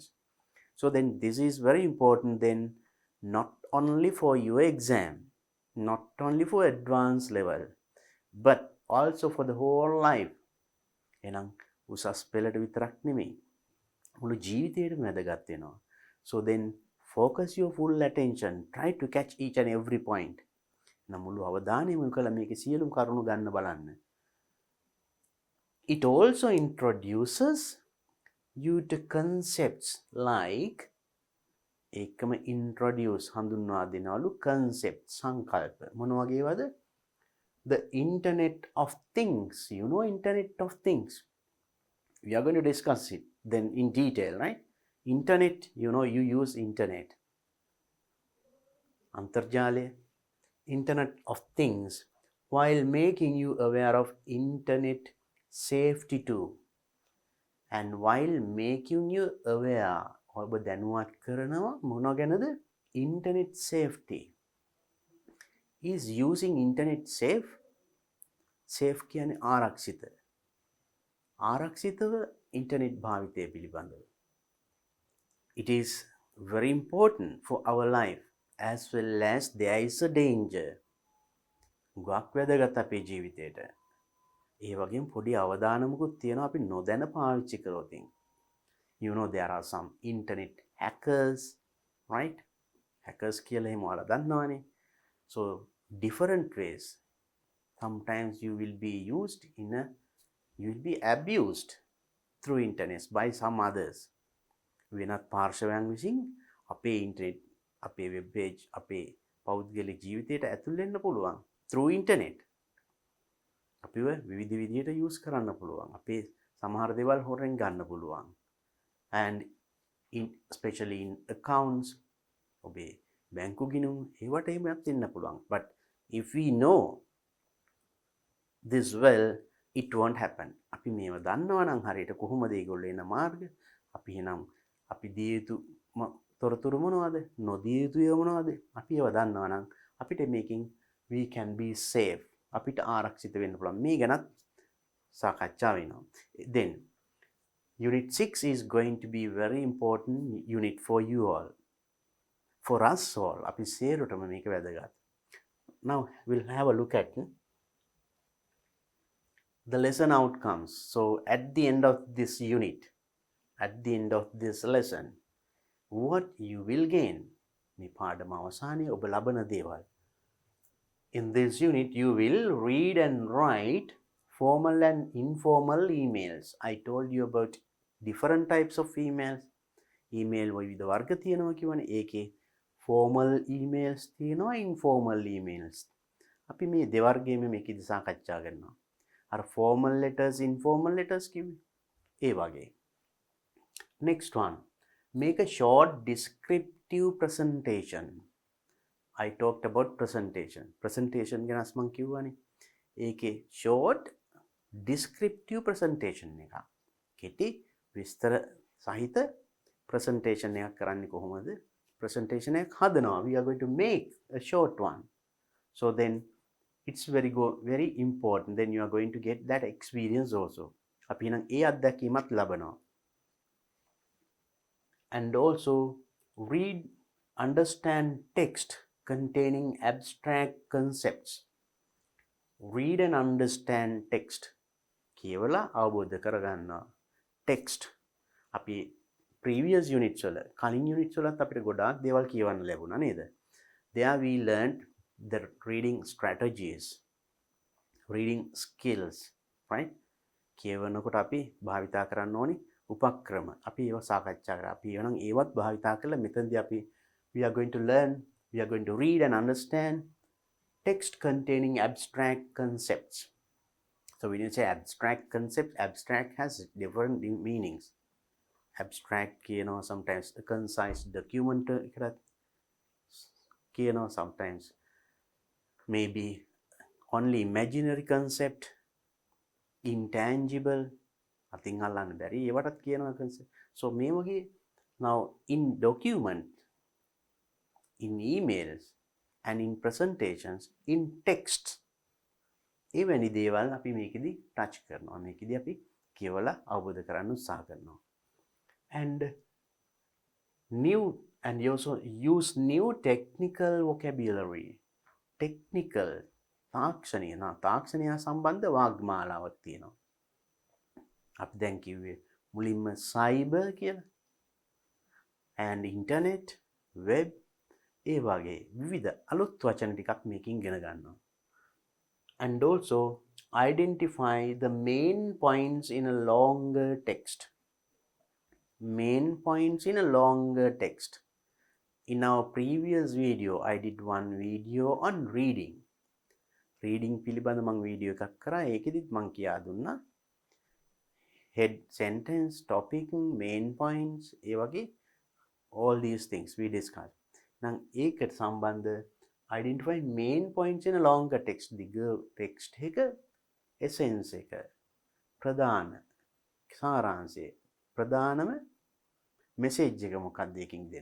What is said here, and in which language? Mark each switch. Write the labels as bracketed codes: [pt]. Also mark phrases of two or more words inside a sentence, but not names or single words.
[en] So then this is very important then, not only for your exam, not only for advanced level, but also for the whole life. [si] එහෙනම් උසස් පෙළට විතරක් නෙමෙයි මුළු ජීවිතේටම වැදගත් වෙනවා. [en] So then focus your full attention, try to catch each and every point. [si] නම් මුළු අවධානයම යොමු කළ මේකේ සියලුම කරුණු ගන්න බලන්න. [en] It also introduces you to concepts like [si] ඒකම introduce හඳුන්වා දෙනවලු concept සංකල්ප මොන වගේවද? [en] The internet of things. You know internet of things. We are going to discuss it then in detail, right? Internet, you know, you use internet. Antarjale, internet of things, while making you aware of internet safety too. And while making you aware, [si] ඔබ දැනුවත් කරනවා මොන ගැනද? [en] Internet safety. Is using internet safe? [si] Safe කියන්නේ ආරක්ෂිත. ආරක්ෂිතව internet භාවිතය පිළිබඳව. [en] It is very important for our life as well as there is a danger. [si] ගොඩක් වැදගත් අපේ ජීවිතේට. ඒ වගේම පොඩි අවදානමකුත් තියෙනවා අපි නොදැන පාවිච්චි කරොත්. [en] You know there are some internet hackers, right? [si] Hackers කියලා එහෙම ඔයාලා දන්නවනේ. [en] So different ways. Sometimes you will be abused through internet by some others. [si] වෙනත් පාර්ශවයන් විසින් අපේ ඉන්ටර්නෙට්, අපේ වෙබ් පේජ්, අපේ පෞද්ගලික ජීවිතයට ඇතුල් වෙන්න පුළුවන් [en] through internet. [si] අපිව විවිධ විදිහට use කරන්න පුළුවන්. අපේ සමහර දේවල් හොරෙන් ගන්න පුළුවන්. [en] And especially in accounts, [si] ඔබේ බැංකු ගිණුම් ඒවට එහෙමත් වෙන්න පුළුවන්. [en] But if we know this well, it won't happen. [si] අපි මේව දන්නවා නම් හරියට කොහොමද ඒගොල්ලෝ එන මාර්ග? අපි එහෙනම් අපි දිය යුතු තොරතුරු මොනවද? නොදිය යුතු ඒවා මොනවද? අපි ඒව දන්නවා නම් අපිට මේකෙන් [en] we can be safe. [si] අපිට ආරක්ෂිත වෙන්න පුළුවන්. මේ ගැනත් සාකච්ඡා වෙනවා. [en] Then unit 6 is going to be very important unit for you all. For us all. [si] අපි සේරටම මේක වැදගත්. [en] Now we'll have a look at the lesson outcomes. So at the end of this unit, at the end of this lesson, what you will gain? [si] මේ පාඩම අවසානයේ ඔබ ලබන දේවල්. [en] In this unit, you will read and write formal and informal emails. I told you about different types of emails. [si] Email විවිධ වර්ග තියෙනවා කියවනේ. ඒකේ [en] formal emails [si] තියෙනවා, [en] informal emails. [si] අපි මේ දෙවර්ගයේම මේකෙදි සාකච්ඡා කරනවා. අර [en] formal letters, informal letters [si] කිව්වේ. ඒ වගේ. [en] Next one. Make a short descriptive presentation. I talked about presentation. [si] Presentation ගැන මම කිව්වනේ. ඒකේ [en] short descriptive presentation [si] එක. කෙටි විස්තර සහිත presentation එකක් කරන්නේ කොහොමද? Presentation එකක් හදනවා. [en] We are going to make a short one. So then it's very important. Then you are going to get that experience also. [si] අපි නම් ඒ අත්දැකීමත් ලබනවා. [en] And also read, understand text containing abstract concepts. Read and understand text. [si] කියවලා අවබෝධ කරගන්නවා. Text. අපි [en] previous units [si] වල, කලින් units වලත් අපිට ගොඩාක් දේවල් කියවන්න ලැබුණා නේද? [en] There we learned the reading strategies, reading skills, right? [si] කියවනකොට අපි භාවිතා කරන්න ඕනි උපක්‍රම. අපි ඒව සාකච්ඡා කරා. අපි එවනම් ඒවත් භාවිතා කරලා මෙතනදී අපි [en] we are going to learn, we are going to read and understand text containing abstract concepts. So when you say abstract concept, abstract has different meanings. Abstract කියනවා sometimes a concise document [si] එකකට කියනවා, [en] sometimes maybe only imaginary concept. intangible, [si] අතින් අල්ලන්න බැරි ඒවටත් කියනවා concept. [en] So [si] මේ වගේ [en] now in document, in emails and in presentations, in text, [si] එවැනි දේවල් අපි මේකෙදි ටච් කරනවා. මේකෙදි අපි කියවලා අවබෝධ කරගන්න උත්සාහ කරනවා. [en] And you also use new technical vocabulary. [si] Technical තාක්ෂණය සම්බන්ධ වාග්මාලාවක් තියෙනවා. අපි දැන් කිව්වේ මුලින්ම cyber කියලා, [en] and internet, [si] web, ඒ වගේ විවිධ අලුත් වචන ටිකක් මේකෙන් ඉගෙන ගන්නවා. [en] And also identify the main points in a longer text. Main points in a longer text. In our previous video, I did one video on reading. [si] Reading පිළිබඳ මම වීඩියෝ එකක් කරා. ඒකෙදිත් මම කියා දුන්නා [en] head, sentence, topic, main points, [si] ඒ වගේ [en] all these things we discussed. [si] නම් ඒකට සම්බන්ධ [en] identify main points in a longer text. [si] දිග text එක essence එක, ප්‍රධාන සාරාංශය, ප්‍රධානම message එක මොකක්ද එකකින් දෙන.